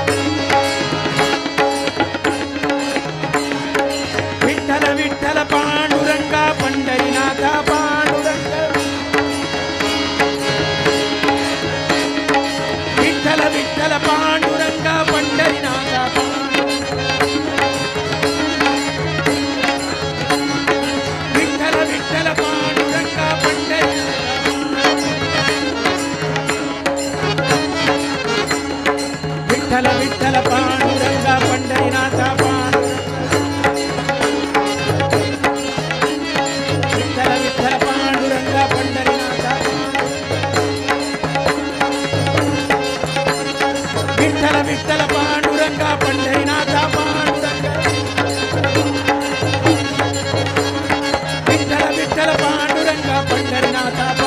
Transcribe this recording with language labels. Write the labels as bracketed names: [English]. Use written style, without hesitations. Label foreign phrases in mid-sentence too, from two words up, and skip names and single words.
[Kannada] ವಿಠಲ ವಿಠಲ ಪಾಂಡುರಂಗ ಪಂಢರಿನಾಥ ಪಾಂಡುರಂಗ ವಿಠಲ ವಿಠಲ ಪಾಂಡುರಂಗ ಪಂಢರಿನಾಥ ವಿಠಲ ವಿಠಲ ಪಾಂಡುರಂಗ ಪಂಢರಿನಾಥ [Marathi] विठ्ठल विठ्ठल पांडुरंगा पंढरीनाथा विठ्ठल विठ्ठल पांडुरंगा पंढरीनाथा विठ्ठल विठ्ठल पांडुरंगा पंढरीनाथा विठ्ठल विठ्ठल पांडुरंगा पंढरीनाथा